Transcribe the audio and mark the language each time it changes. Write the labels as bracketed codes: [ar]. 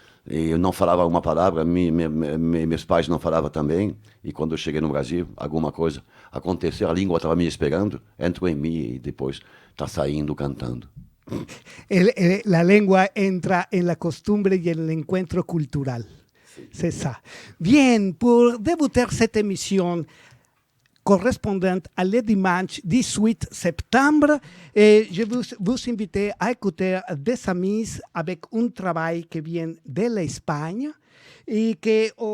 [pt] E eu não falava uma palavra, meus pais não falavam também. E quando eu cheguei no Brasil, alguma coisa aconteceu, a língua estava me esperando, entrou em mim e depois está saindo cantando. [es] La lengua entra en la costumbre y en el encuentro cultural. [fr] C'est ça. Bien, pour débuter cette émission correspondante à le dimanche 18 septembre, je vous invite à écouter des amis avec un travail qui vient de l'Espagne et que,